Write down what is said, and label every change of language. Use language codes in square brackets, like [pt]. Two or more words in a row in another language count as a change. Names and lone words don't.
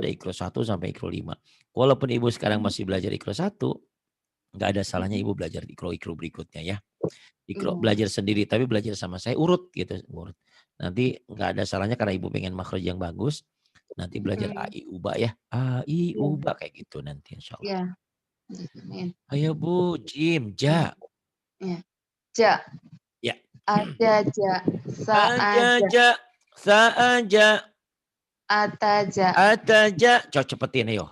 [id] ada Ikro 1 sampai Ikro 5. Walaupun Ibu sekarang masih belajar Ikro 1, nggak ada salahnya Ibu belajar Ikro berikutnya ya. Ikro Iya. belajar sendiri tapi belajar sama saya urut gitu, urut. Nanti nggak ada salahnya karena Ibu pengen makhraj yang bagus, nanti belajar A, I, U, Ba ya. A, I, U, Iya. Ba kayak gitu nanti insyaallah. Iya. Amin. Ayo Bu, jim, ja. Ya. Ja. Ya. Ajaja. Aja, Saaja. ja, saaja, Ataja. ataja. Coba cepetin ayo.